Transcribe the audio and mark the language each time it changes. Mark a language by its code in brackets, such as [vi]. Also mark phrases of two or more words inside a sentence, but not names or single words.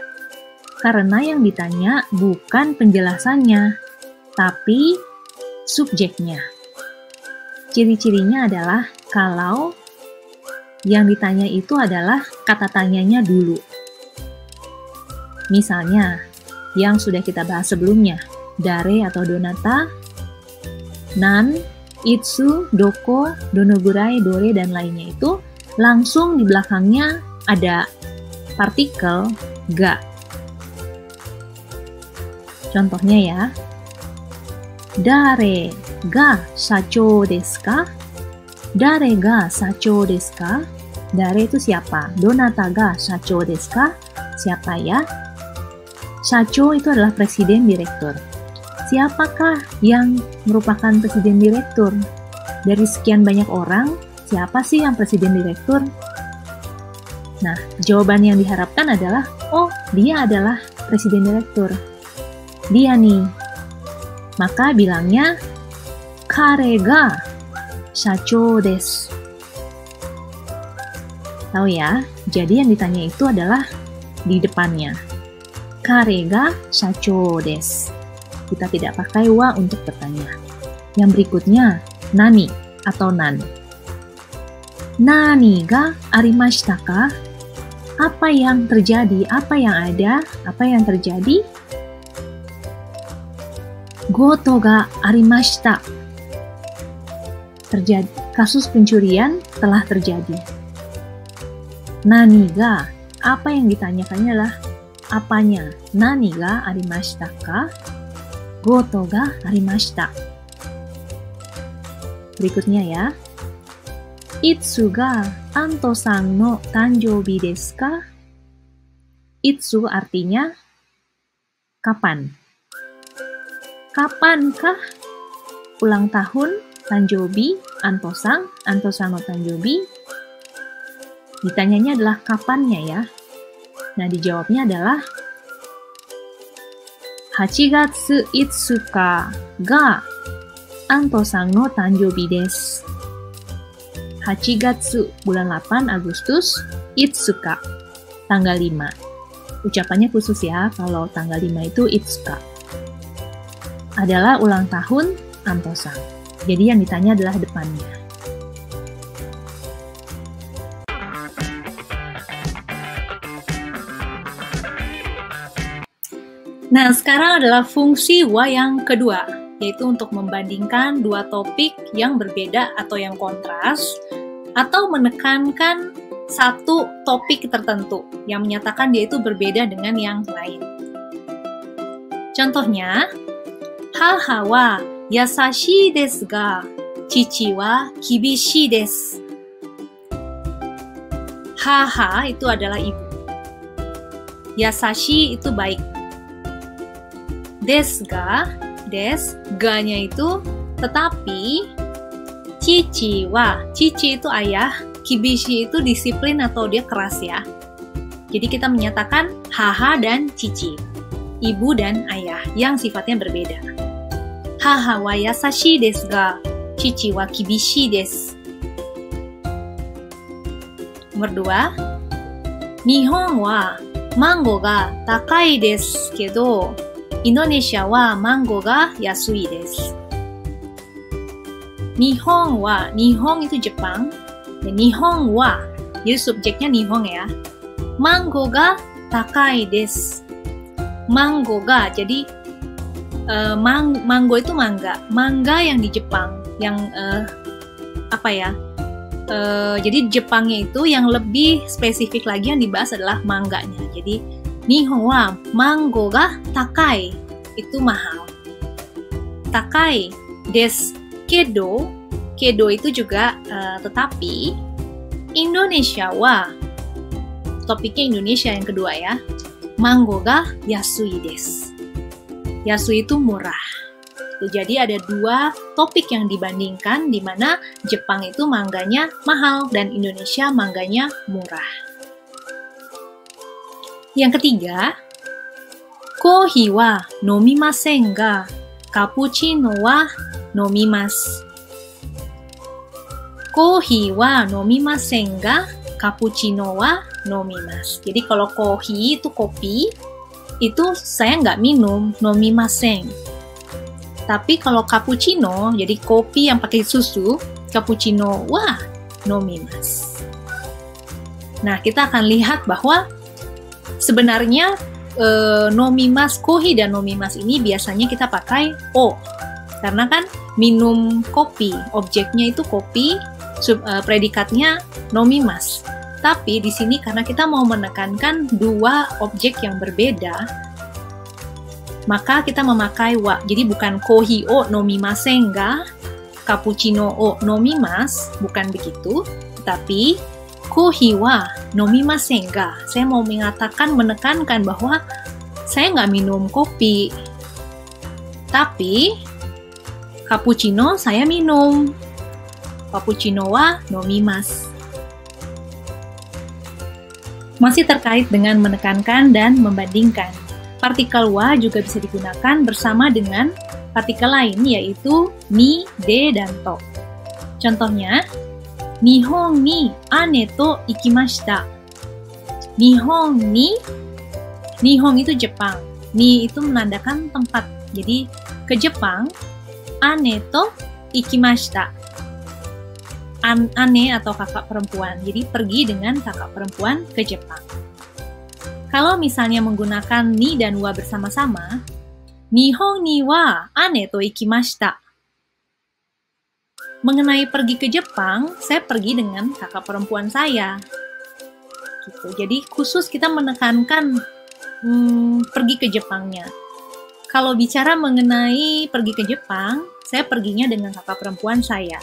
[id] Karena yang ditanya bukan penjelasannya, tapi subjeknya. Ciri-cirinya adalah kalau yang ditanya itu adalah kata tanyanya dulu. Misalnya, yang sudah kita bahas sebelumnya, dare atau donata, nan, itsu, doko, donogurai, dore, dan lainnya itu langsung di belakangnya ada partikel ga. Contohnya ya, [ja] 誰が社長ですか? 誰が社長ですか？誰 [id] itu siapa? [ja] どなたが社長ですか? [id] Siapa ya? Sacho itu adalah presiden direktur. Siapakah yang merupakan presiden direktur? Dari sekian banyak orang, siapa sih yang presiden direktur? Nah, jawaban yang diharapkan adalah, oh, dia adalah presiden direktur. Dia nih. Maka bilangnya, [ja] 彼が社長です. [id] Tahu ya, jadi yang ditanya itu adalah di depannya. [ja] 彼が社長です. [id] Kita tidak pakai wa untuk bertanya. Yang berikutnya, nani atau nan. [ja] 何がありましたか? [id] Apa yang terjadi? Apa yang ada? Apa yang terjadi? [ja] 強盗がありました. [id] Terjadi. Kasus pencurian telah terjadi. [ja] 何が? [id] Apa yang ditanyakannya adalah apanya? [ja] 何がありましたか？強盗がありました. [id] Berikutnya ya. [ja] いつがアントさんの誕生日ですか? [id] Itsu artinya kapan. Kapankah ulang tahun tanjoubi Anto-san? [ja] アントさんの誕生日. [id] Ditanyanya adalah kapannya ya. Nah, dijawabnya adalah [ja] 8 月5日がアントさんの誕生日です。8月, [id] bulan 8 Agustus, 5 日, tanggal 5. Ucapannya khusus ya, kalau tanggal 5 itu 5 日. Adalah ulang tahun Anto-san. Jadi yang ditanya adalah depannya. Nah, sekarang adalah fungsi wa yang kedua, yaitu untuk membandingkan dua topik yang berbeda atau yang kontras, atau menekankan satu topik tertentu yang menyatakan dia itu berbeda dengan yang lain. [ja] Contohnya, 母は優しいですが、父は厳しいです. [id] Haha itu adalah ibu. Yasashi itu baik. [ja] ですが, [id] ga-nya itu tetapi, [ja] 父は, [id] cici itu ayah, kibishi itu disiplin atau dia keras ya. Jadi kita menyatakan haha dan cici, ibu dan ayah yang sifatnya berbeda. [ja] 母は優しいですが、父は厳しいです. Nomor 2, 日本はマンゴーが高いですけど, インドネシアはマンゴーが安いです. 日本は, [id] Nihon itu Jepang, dan [ja] 日本は, [id] jadi subjeknya Nihon ya. [ja] マンゴーが高いです。マンゴーが, [id] jadi mango itu mangga. Mangga yang di Jepang, yang jadi Jepangnya itu yang lebih spesifik lagi yang dibahas adalah mangganya. [ja] Jadi 日本はマンゴーが高い, [id] itu mahal. [ja] 高いですけど, [id] kedo itu juga tetapi [ja] インドネシアは, [id] topiknya Indonesia yang kedua ya. [ja] マンゴーが安いです。安い [id] itu murah. Jadi ada dua topik yang dibandingkan, di mana Jepang itu mangganya mahal dan Indonesia mangganya murah. [ja] Yang ketiga, コーヒーは飲みませんがカプチーノは飲みます. コーヒーは飲みませんがカプチーノは飲みます. [id] Jadi kalau kohi itu kopi, itu saya nggak minum, nomimasen. Tapi kalau cappuccino, jadi kopi yang pakai susu, [ja] カプチーノは飲みます. [id] Nah, kita akan lihat bahwa sebenarnya nomimasu, kohi dan nomimasu ini biasanya kita pakai o. Karena kan minum kopi, objeknya itu kopi, predikatnya nomimasu. Tapi di sini karena kita mau menekankan dua objek yang berbeda, maka kita memakai wa. Jadi bukan [ja] コーヒーを飲みませんがカプチーノを飲みます, [id] bukan begitu. [ja] Tapi コーヒーは飲みませんが. [id] Saya mau mengatakan, menekankan bahwa saya nggak minum kopi. Tapi cappuccino saya minum. [ja] カプチーノは飲みます. [id] Masih terkait dengan menekankan dan membandingkan. Partikel wa juga bisa digunakan bersama dengan partikel lain, yaitu ni, de, dan to. Contohnya, [ja] 日本に姉と行きました. 日本に, [id] Nihon itu Jepang. Ni itu menandakan tempat. Jadi, ke Jepang, [ja] 姉と行きました. [id] Ane atau kakak perempuan. Jadi, pergi dengan kakak perempuan ke Jepang. Kalau misalnya menggunakan ni dan wa bersama-sama, [ja] 日本には姉と行きました. [id] Mengenai pergi ke Jepang, saya pergi dengan kakak perempuan saya. Gitu. Jadi khusus kita menekankan pergi ke Jepangnya. Kalau bicara mengenai pergi ke Jepang, saya perginya dengan kakak perempuan saya.